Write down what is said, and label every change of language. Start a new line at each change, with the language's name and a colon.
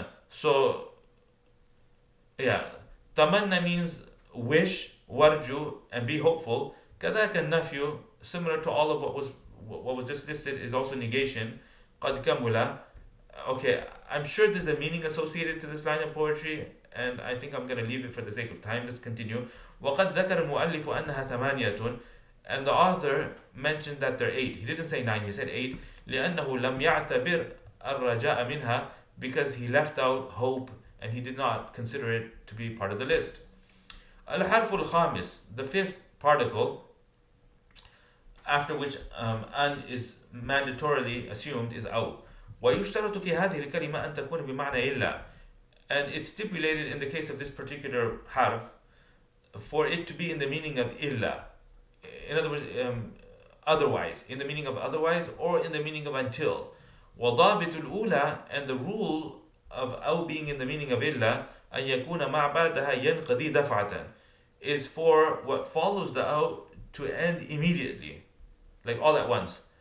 English: So, yeah, tamanna means wish, warju, and be hopeful. Kadaka nafyu, similar to all of what was just listed, is also negation. Qad kamula. Okay, I'm sure there's a meaning associated to this line of poetry, and I think I'm going to leave it for the sake of time. Let's continue.
Arabic: وقد ذكر المؤلف أنها ثمانية.
English: And the author mentioned that there are 8. He didn't say 9, he said 8.
Arabic: لأنه لم يعتبر الرجاء منها,
English: because he left out hope and he did not consider it to be part of the list.
Arabic: الحرف الخامس,
English: the 5th particle, after which an is mandatorily assumed, is أو.
Arabic: ويشترط في هذه الكلمة أن تكون بمعنى إلا.
English: And it's stipulated in the case of this particular harf for it to be in the meaning of illa. In other words, otherwise, in the meaning of otherwise, or in the meaning of until.
Arabic: وضابط الأولى,
English: and the rule of أو being in the meaning of
Arabic: إلا أن يكون ما بعدها ينقضي دفعة,
English: is for what follows the أو to end immediately, like all at once.